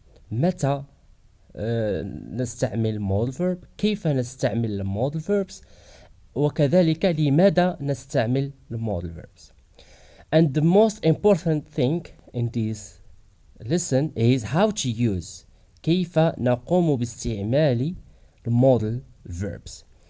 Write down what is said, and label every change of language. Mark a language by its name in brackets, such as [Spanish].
[Arabic] متى نستعمل modal verb، كيف نستعمل modal verbs، وكذلك لماذا نستعمل modal verbs. [English] And the most important thing in this lesson is how to use. [Arabic] كيف نقوم باستعمال modal verbs.